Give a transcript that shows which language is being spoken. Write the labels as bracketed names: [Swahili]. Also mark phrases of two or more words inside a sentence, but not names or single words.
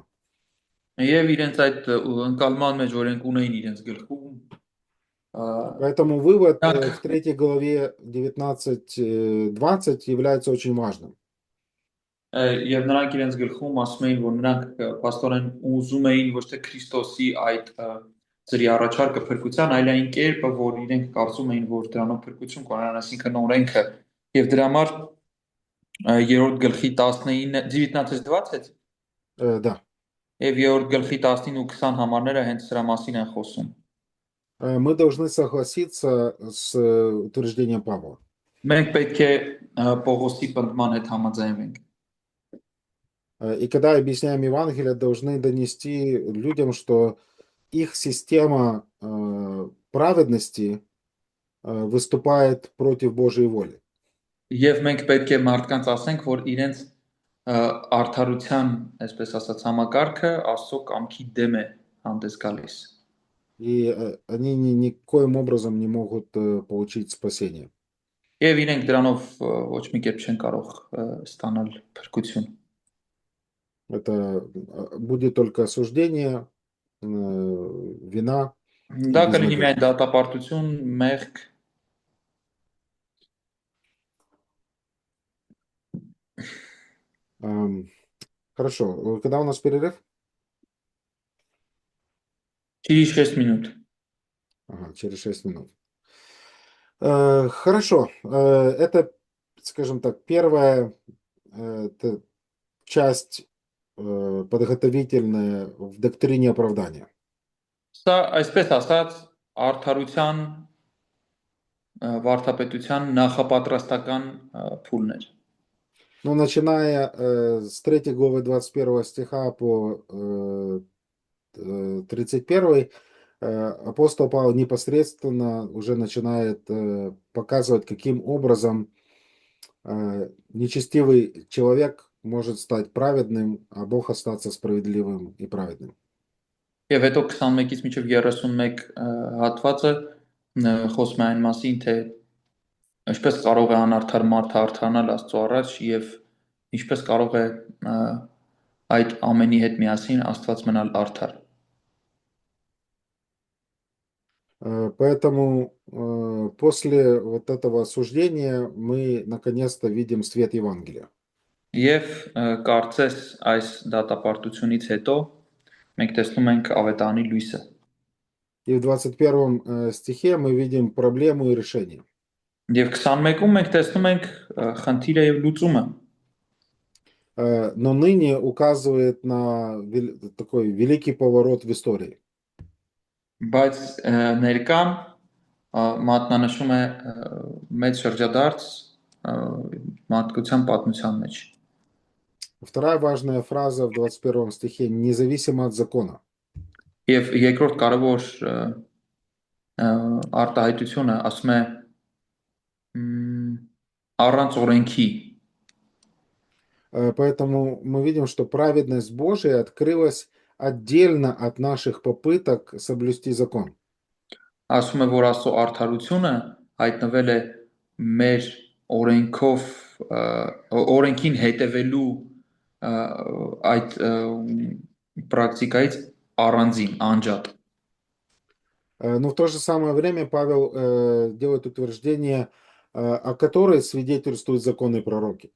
[Armenian] Եվ իրենց այդ ընկալման մեջ, որ են ունեին իրենց գլխում, [Russian] Поэтому вывод в 3 главе 19-20 является очень важным. [Armenian] Եվ նրանք իրենց գլխում ասում էին, որ նրանք պաստորեն ուզում էին ոչ թե Քրիստոսի այդ ծրի առաջարկը փրկության, այլ այն կերպը, որ իրենք կարծում էին, որ դրանով փրկություն կունենան, այսինքն օրենքը, եւ դրա համար երրորդ գլխի 19-20 [Russian] Да. [Armenian] եւ երրորդ գլխի 19 ու 20 համարները հենց սրա մասին են խոսում։ [Russian] Мы должны согласиться с утверждением Павла. [Armenian] Մենք պետք է Պողոսի պնդման հետ համաձայնվենք։ [Russian] И когда объясняем Евангелие, должны донести людям, что их система праведности выступает против Божьей воли. [Armenian] Եվ մենք պետք է մարդկանց ասենք, որ իրենց արդարության, այսպես ասած, համակարգը Աստծո կամքի դեմ է հանդես գալիս։ [Russian] И они никоим образом не могут получить спасение. [Armenian] Եվ իրենք դրանով ոչ մի կերպ չեն կարող ստանալ փրկություն։ [Russian] Это будет только осуждение, вина и [Armenian] Դա կլինի [Russian] безнадежда. [Armenian] միայն դատապարտություն, մեղք։ [Russian] Хорошо. Когда у нас перерыв? Через 6 минут. Ага, через 6 минут. Хорошо. Это, скажем так, первая часть подготовительная в доктрине оправдания. [Armenian] Սա այսպես ասած արդարության վարդապետության նախապատրաստական փուլն էր։ [Russian] Ну, начиная с 3 главы 21 стиха по 31, апостол Павел непосредственно уже начинает показывать, каким образом нечестивый человек может стать праведным, а Бог остаться справедливым и праведным. [Armenian] Եվ հետո 21-ից մինչև 31 հատվածը խոսում է այն մասին, թե ինչպես կարող է անարդար մարդը արդարանալ Աստծո առաջ եւ ինչպես կարող է այդ ամենի հետ միասին Աստված մնալ արդար։ [Russian] Поэтому после вот этого осуждения мы наконец-то видим свет Евангелия. [Armenian] Եվ կարծես այս դատապարտությունից հետո մենք տեսնում ենք ավետարանի լույսը։ [Russian] И в 21 стихе мы видим проблему и решение. [Armenian] Եվ 21-ում մենք տեսնում ենք խնդիրը եւ լուծումը։ [Russian] Но ныне указывает на такой великий поворот в истории. [Armenian] Բայց ներկան մատնանշում է մեծ շրջադարձ մարդկության պատմության մեջ։ [Russian] Вторая важная фраза в 21 стихе: независимо от закона. [Armenian] Եվ երկրորդ կարևոր արտահայտությունը ասում է առանց օրենքի։ [Russian] Поэтому мы видим, что праведность Божия открылась отдельно от наших попыток соблюсти закон. [Armenian] Ասում է, որ Աստծո արդարությունը հայտնվել է մեր օրենքով օրենքին հետևելու այդ պրակտիկայից առանձին, անջատ։ [Russian] Но в то же самое время Павел делает утверждение, о которой свидетельствуют законы и пророки.